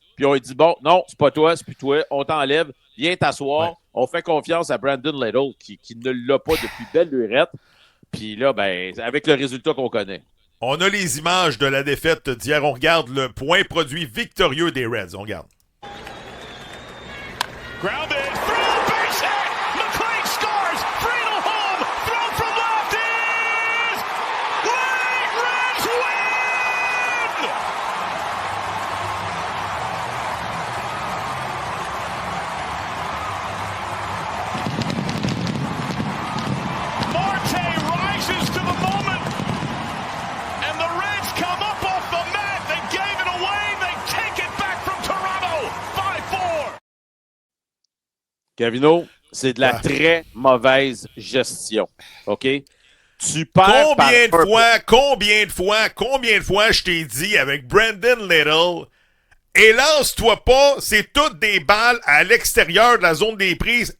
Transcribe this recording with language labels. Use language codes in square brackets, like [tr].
[fr] Puis on lui dit, bon, non, c'est pas toi, c'est plus toi. On t'enlève. Viens t'asseoir. Ouais. On fait confiance à Brandon Little qui ne l'a pas depuis belle lurette. Puis là, ben, avec le résultat qu'on connaît. On a les images de la défaite d'hier. On regarde le point produit victorieux des Reds. On regarde. [en] Grounded, through, base hit! McLean scores! Friedel home! Throw from left is... Late Reds win! Marte rises to the moment, and the Reds come up off the mat. They gave it away. They take it back from Toronto. 5-4. [fr] Gavino, c'est de la très mauvaise gestion. OK? Tu perds Combien de fois je t'ai dit avec Brandon Little, et lance-toi pas, c'est toutes des balles à l'extérieur de la zone des prises.